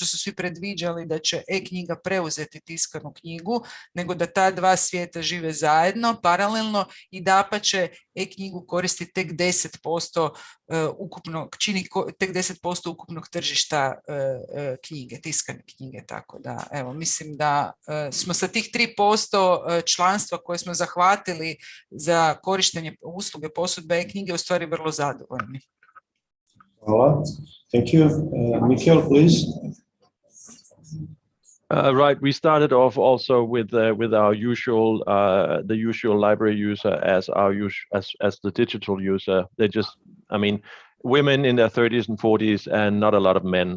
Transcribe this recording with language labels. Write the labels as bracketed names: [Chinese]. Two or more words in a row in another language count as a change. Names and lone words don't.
[Croatian] su svi predviđali, da će e-knjiga preuzeti tiskanu knjigu, nego da ta dva svijeta žive zajedno, paralelno, i dapače e-knjigu koristi tek 10% ukupnog, čini tek 10% ukupnog tržišta knjige, tiskane knjige, tako da evo, mislim da smo sa tih 3% članstva koje smo zahvatili za korištenje usluge posudbe e-knjige u stvari vrlo zadovoljni. Hvala. [English] Thank you. Mikkel, please. Right, we started off also with our usual the usual library user as the digital user. They just, I mean, women in their 30s and 40s, and not a lot of men.